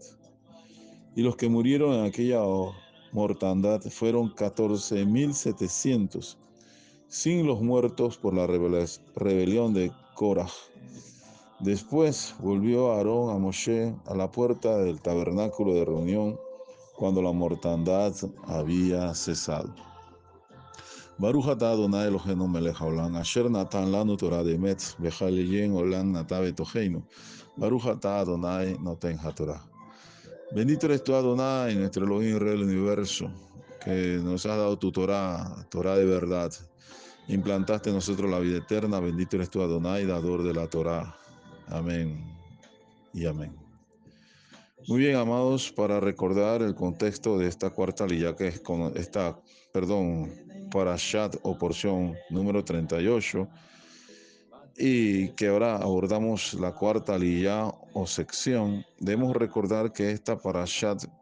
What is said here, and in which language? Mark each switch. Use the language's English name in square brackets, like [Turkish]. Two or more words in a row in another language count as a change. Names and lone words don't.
[Spanish] Y los que murieron en aquella mortandad fueron 14.700, sin los muertos por la rebelión de Korah. Después volvió Aarón a Moshe a la puerta del tabernáculo de reunión, cuando la mortandad había cesado. [Hebrew] ברוך אתה ה' אלהינו מלך העולם, אשר נתן לנו תורת אמת, וחיי עולם נטע בתוכנו. ברוך אתה ה' נותן התורה. [Spanish] Bendito eres tú, Adonai, nuestro Elohim, Rey del universo, que nos has dado tu Torah, Torah de verdad. Implantaste en nosotros la vida eterna. Bendito eres tú, Adonai, dador de la Torah. Amén y amén. Muy bien, amados, para recordar el contexto de esta cuarta aliyá, que es con esta, parashat o porción número 38, y que ahora abordamos la cuarta aliyá o sección, debemos recordar que esta parashat